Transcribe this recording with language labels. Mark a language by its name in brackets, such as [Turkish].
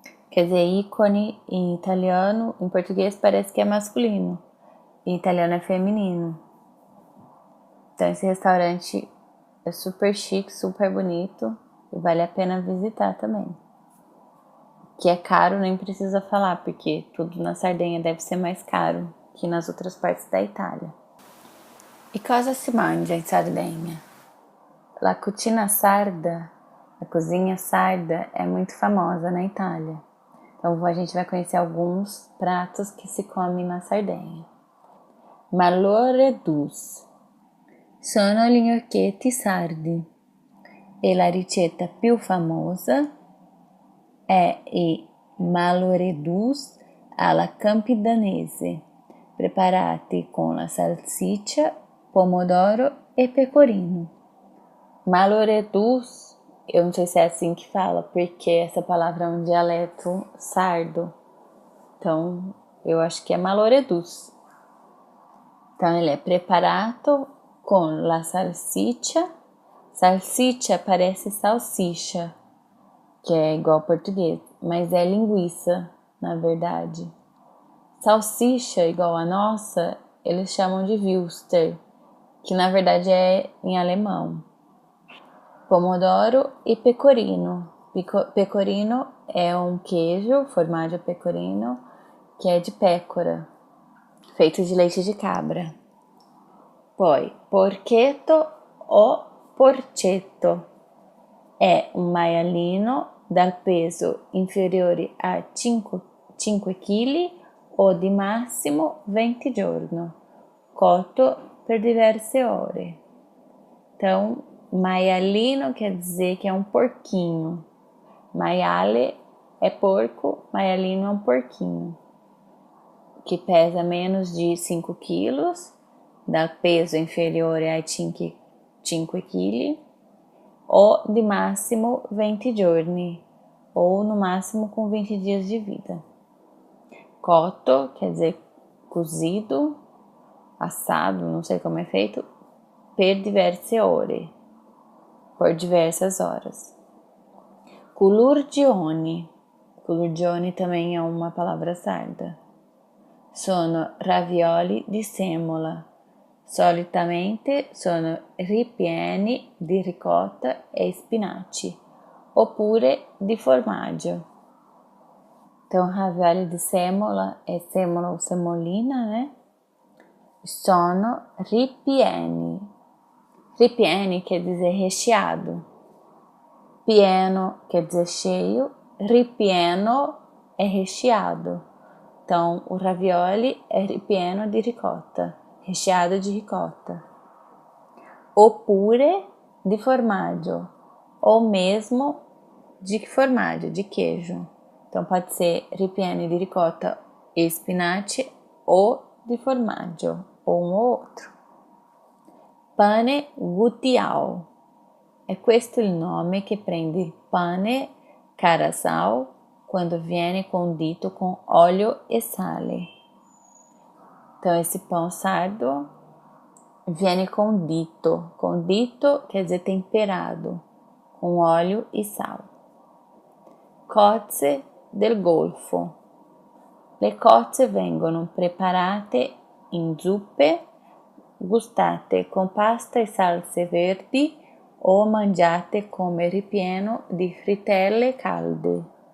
[Portuguese] Quer dizer, ícone em italiano, em português parece que é masculino, em italiano é feminino. Então esse restaurante é super chique, super bonito e vale a pena visitar também. Que é caro, nem precisa falar, porque tudo na Sardenha deve ser mais caro que nas outras partes da Itália. [Italian] E cosa si mangia in Sardenha? La cucina sarda, [Portuguese] a cozinha sarda, é muito famosa na Itália. Então a gente vai conhecer alguns pratos que se comem na Sardenha. [Italian] Malloredus sono gli gnocchetti sardi e la ricetta più famosa è i malloredus alla campidanese, preparati con la salsiccia, pomodoro e pecorino. [Portuguese] Malloredus, eu não sei se é assim que fala, porque essa palavra é um dialeto sardo. Então, eu acho que é malloredus. Então, ele é preparato [Italian] con la salsiccia. [Portuguese] Salsiccia parece salsicha, que é igual ao português, mas é linguiça, na verdade. Salsicha, igual a nossa, eles chamam de Würstel, que na verdade é em alemão. Pomodoro e pecorino. Pecorino é um queijo, formaggio pecorino, que é de pécora, feito de leite de cabra. [Italian] Poi, porchetto o porcetto è un maialino dal peso inferiore a 5 kg o di massimo 20 giorni, cotto per diverse ore. [Portuguese] Então, maialino quer dizer que é um porquinho. Maiale é porco, maialino é um porquinho, que pesa menos de 5 quilos, dá peso inferior a 5 kg, ou de máximo 20 giorni, ou no máximo com 20 dias de vida. Cotto quer dizer cozido, assado, não sei como é feito, [Italian] per diverse ore, [Portuguese] por diversas horas. Culurgione. Culurgione também é uma palavra sarda. [Italian] Sono ravioli di semola. Solitamente sono ripieni di ricotta e spinaci, oppure di formaggio. [Portuguese] Então, ravioli di semola é sêmola ou semolina, né? Sono ripieni. Ripieni quer dizer recheado. Pieno quer dizer cheio. Ripieno é recheado. Então, o ravioli é [Italian] ripieno di ricotta, [Portuguese] recheado de ricota. [Italian] Oppure di formaggio, [Portuguese] ou mesmo de formaggio, de queijo. Então, pode ser [Italian] ripieno di ricotta e spinaci [Portuguese] ou di formaggio, ou um ou outro. [Italian] Pane guttiao. È questo il nome che prende il pane carasau quando viene condito [Portuguese] com óleo [Italian] e sale. [Portuguese] Então, esse pão sardo viene condito. Condito quer dizer temperado, com óleo e sal. [Italian] Cozze del Golfo. Le cozze vengono preparate in zuppe, gustate con pasta e salse verdi o mangiate come ripieno di frittelle calde.